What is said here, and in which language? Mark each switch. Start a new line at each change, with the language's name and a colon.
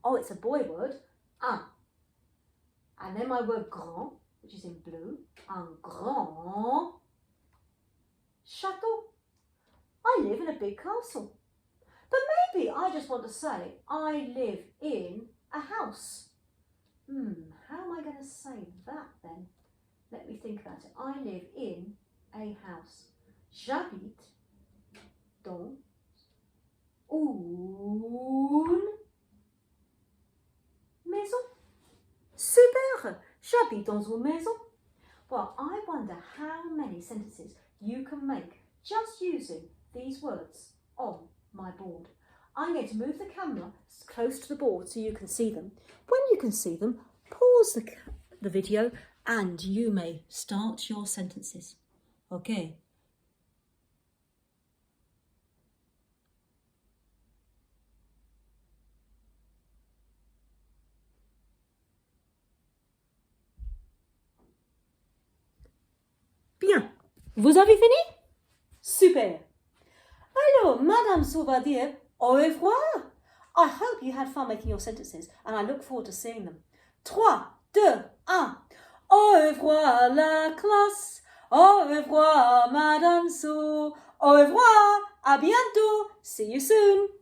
English: Oh, it's a boy word, un. And then my word grand, which is in blue,
French: un grand château.
English: I live in a big castle. But maybe I just want to say I live in a house. How am I going to say that then? Let me think about it. I live in a house.
French: J'habite dans une maison. Super! J'habite dans une maison.
English: Well, I wonder how many sentences you can make just using these words on my board. I'm going to move the camera close to the board so you can see them. When you can see them, pause the video and you may start your sentences. Okay.
French: Bien. Vous avez fini? Super. Alors, Madame Saul va dire au revoir.
English: I hope you had fun making your sentences and I look forward to seeing them.
French: 3, 2, 1. Au revoir la classe. Au revoir Madame Saul. Au revoir. À bientôt.
English: See you soon.